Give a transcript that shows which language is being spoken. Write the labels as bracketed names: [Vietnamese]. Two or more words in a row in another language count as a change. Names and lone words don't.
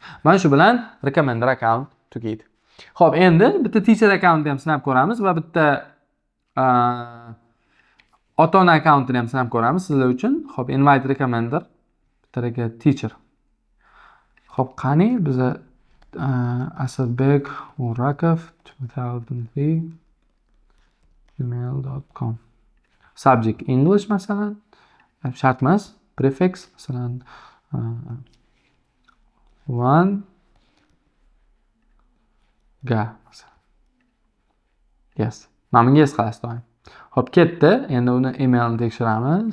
[Uzbek] Mana shu bilan [English] recommender account [Uzbek] tugaydi. Xo'p, endi bitta [English] teacher accountni [Uzbek] ham sinab ko'ramiz va bitta ota-ona accountini ham sinab ko'ramiz sizlar uchun. Xo'p, [English] invite recommender, [Uzbek] bittaga teacher. Xo'p, qani biza Asadbek Urakov 2003 gmail.com. [English] Subject English [Uzbek] masalan. Shart emas, prefix masalan 1 ga masalan. [English] Yes. [Uzbek] Mana bunga yes qilasiz doim. Xo'p, ketdi. Endi uni emailni tekshiramiz.